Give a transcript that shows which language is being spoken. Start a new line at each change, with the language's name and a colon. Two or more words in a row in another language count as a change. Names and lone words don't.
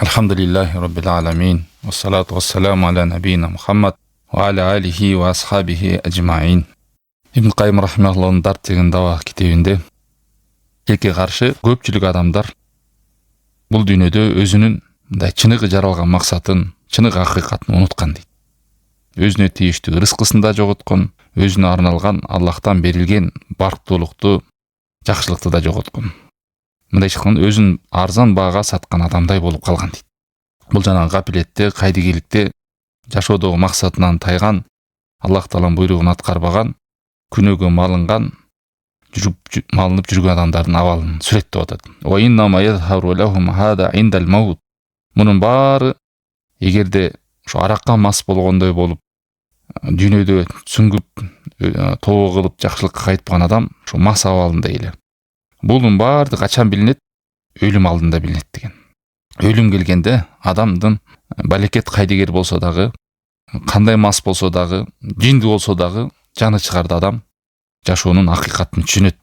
Arabic: الحمد لله رب العالمين. والصلاة والسلام على نبينا محمد وعلى آله وأصحابه أجمعين.
Kyrgyz: İbn Qayyim rahimahullah'ın Dard деген дава китебинде келке каршы көпчүлүк адамдар бул дүйнөдө өзүнүн мындай чыныгы жаралган максатын, чыныгы акыйкатын унуткан дейт. Өзүнө тийиштүү рызкысын да жоготкон, өзүнө арналган Аллахтан берилген барктуулукту, жакшылыкты да жоготкон. Мындайча айтканда өзүн арзан баага саткан адамдай болуп калган дейт. Бул жанагы гапилетте, кайдыгейликте жашоодогу максатынан тайган, Аллах Тааланын буйругун аткарбаган, күнөөгө малынып жүргөн адамдардын абалын сүрөттөп атат.
Arabic: وإنما يظهر لهم هذا عند الموت.
Kyrgyz: Мунун баары эгерде ушу аракка мас болгондой болуп, дүйнөдө сүңгүп, тобо кылып жакшылыкка кайтпаган адам ушу мас абалында эле. Бунун баардыгы качан билинет? Өлүм алдында билинет деген. Өлүм келгенде адамдын балекет кайдыгер болсо дагы, кандай мас болсо дагы, жинди болсо дагы жаны чыгарды адам жашоонун акыйкатын түшүнөт.